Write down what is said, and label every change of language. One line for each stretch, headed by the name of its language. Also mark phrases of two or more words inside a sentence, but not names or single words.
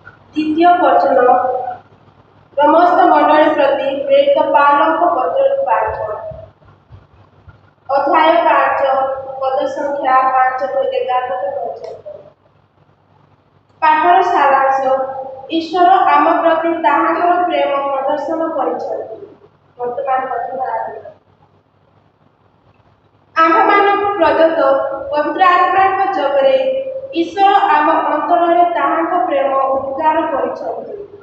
Odia: ଦ୍ୱିତୀୟ ବଚନ ସମସ୍ତ ମଣ୍ଡଳୀ ପ୍ରତି ପ୍ରେରିତ ପାଉଲଙ୍କ ପତ୍ର 5 ଅଧ୍ୟାୟ 5 ପଦ ସଂଖ୍ୟା 5 ରୁ 11 ପର୍ଯ୍ୟନ୍ତ। ପାଠର ସାରାଂଶ ଈଶ୍ୱର ଆମ ପ୍ରତି ତାହାଙ୍କର ପ୍ରେମ ପ୍ରଦର୍ଶନ କରିଛନ୍ତି। ବର୍ତ୍ତମାନ ପ୍ରଥମ ଆରମ୍ଭ ଆମ୍ଭମାନଙ୍କୁ ପ୍ରଦତ୍ତ ପବିତ୍ର ଆତ୍ମାଙ୍କ ଯୋଗରେ ଈଶ୍ୱର ଆମ ଅନ୍ତରରେ ତାହାଙ୍କ ପ୍ରେମ ଉଦ୍ଗାର କରିଛନ୍ତି।